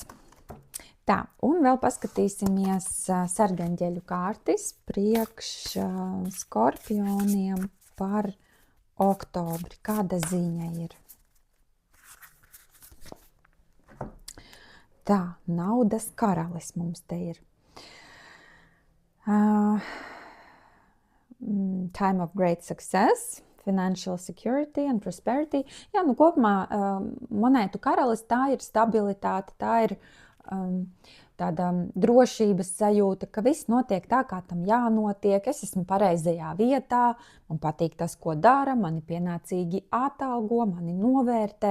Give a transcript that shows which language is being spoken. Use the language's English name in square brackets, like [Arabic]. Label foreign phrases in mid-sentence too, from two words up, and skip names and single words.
[Latvian] Tā, un vēl paskatīsimies sargaņģeļu kārtis priekš skorpioniem par oktobri. Kāda ziņa ir? Tā, naudas karalis mums te ir. [English] Time of great success, financial security and prosperity. [Latvian] Jā, kopumā monētu karalis, tā ir stabilitāte, tā ir tāda drošības sajūta, ka viss notiek tā, kā tam jānotiek. Es esmu pareizajā vietā, man patīk tas, ko dara, mani pienācīgi atalgo, mani novērtē.